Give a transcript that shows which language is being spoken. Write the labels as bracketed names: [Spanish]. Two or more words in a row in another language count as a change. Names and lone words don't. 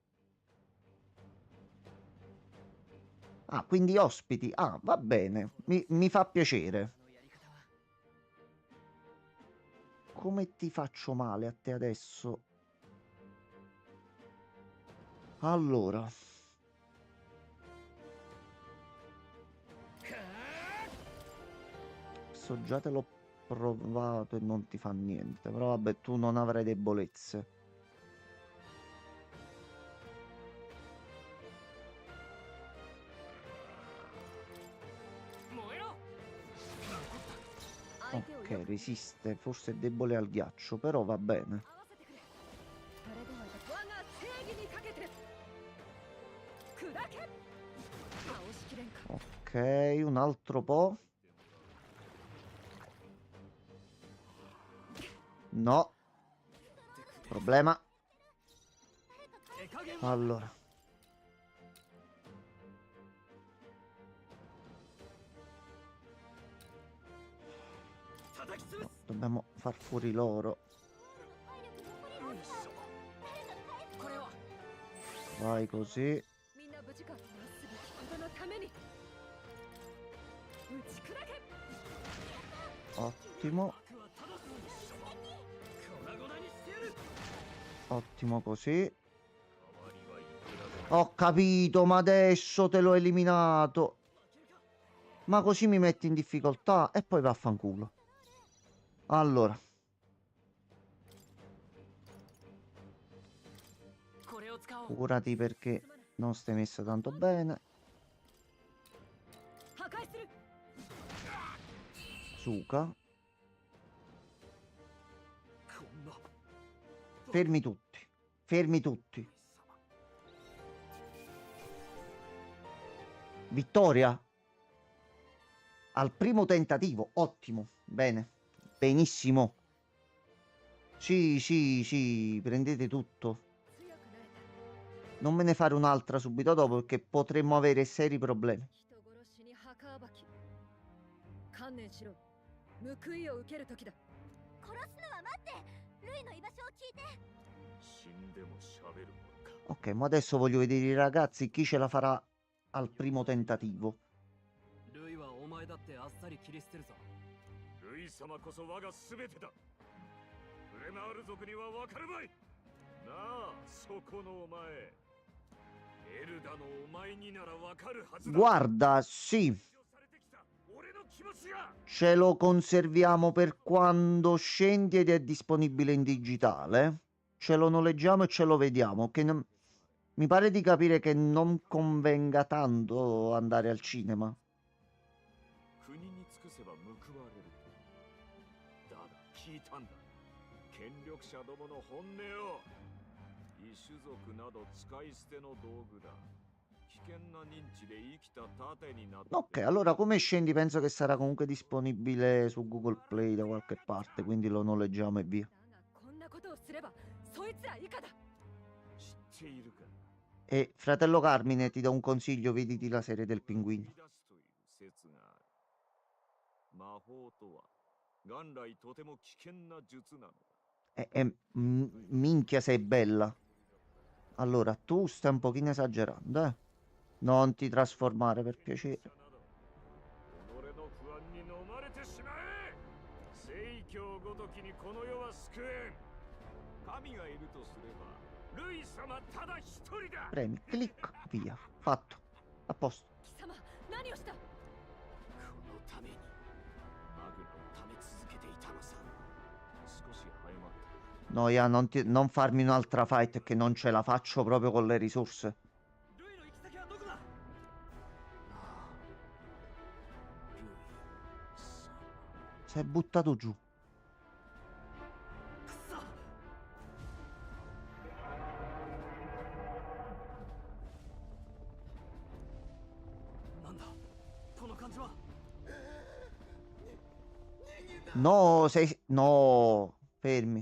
[Italian] Ah, quindi ospiti. Ah, va bene. Mi fa piacere. [Japanese] のやり方は [Italian] Come ti faccio male a te adesso? Allora. Questo già te l'ho provato e non ti fa niente. Però vabbè, tu non avrai debolezze. Ok, resiste. Forse è debole al ghiaccio, però va bene. [Japanese] 合わせてくれ誰でも我が正義にかけて砕け倒しきれんか [Italian] Ok, un altro po'. No. Problema. [Japanese] 手加減 [Italian] Allora. No, dobbiamo far fuori loro. [Japanese] これは [Italian] Vai così. [Japanese] みんな無事かなすべきことのために打ち砕け [Italian] Ottimo. [Japanese] 悪はただ粉々にしてやる [Italian] Ottimo così. Ho capito, ma adesso te l'ho eliminato. Ma così mi metti in difficoltà e poi vaffanculo. Allora. [Japanese] これを使おう [Italian] Curati perché non stai messa tanto bene. [Japanese] 破壊する [Italian] Suka. [Japanese] こんな [Italian] Fermi tutti. Fermi tutti. Vittoria. Al primo tentativo. Ottimo. Bene. Benissimo. Sì, sì, sì. Prendete tutto. [Japanese] 強くなれた [Italian] Non me ne fare un'altra subito dopo perché potremmo avere seri problemi. [Japanese] 人殺しに墓暴き観念しろ報いを受ける時だ殺すのは待ってルイの居場所を聞いて死んでも喋るもんか [Italian] Ok, ma adesso voglio vedere i ragazzi chi ce la farà al primo tentativo. [Japanese] ルイはお前だってあっさり切り捨てるぞルイ様こそ我が全てだフレマール族には分かるまいなあそこのお前エルダのお前になら分かるはずだ [Italian] Guarda, sì, [Japanese] されてきた俺の気持ちが [Italian] ce lo conserviamo per quando scendi ed è disponibile in digitale. Ce lo noleggiamo e ce lo vediamo. Mi pare di capire che non convenga tanto andare al cinema. [Japanese] 国に尽くせば報われるだが聞いたんだ権力者どもの本音を異種族など使い捨ての道具だ危険な認知で生きた盾になって [Italian] Ok, allora come scendi penso che sarà comunque disponibile su Google Play da qualche parte, quindi lo noleggiamo e via. [Japanese] だがこんなことをすればそいつら以下だ知っているか [Italian] E fratello Carmine, ti do un consiglio, vediti la serie del pinguino. [Japanese] 出すという説がある魔法とは元来とても危険な術なのだ [Italian] Minchia sei bella. Allora, tu stai un pochino esagerando, eh? Non ti trasformare per piacere. [Japanese] 己の不安に飲まれてしまえ聖教ごときにこの世は救えん神がいるとすればルイ様ただ一人だ [Italian] Premi, clic, via. Fatto. A posto. [Japanese] 貴様何をしたこのためにマグナを貯め続けていたのさ少し早まった [Italian] Noia, non farmi un'altra fight che non ce la faccio proprio con le risorse. [Japanese] ルイの行き先はどこだルイ様 [Italian] Si è buttato giù. [Japanese] くそちは。 [Italian] No, No, fermi.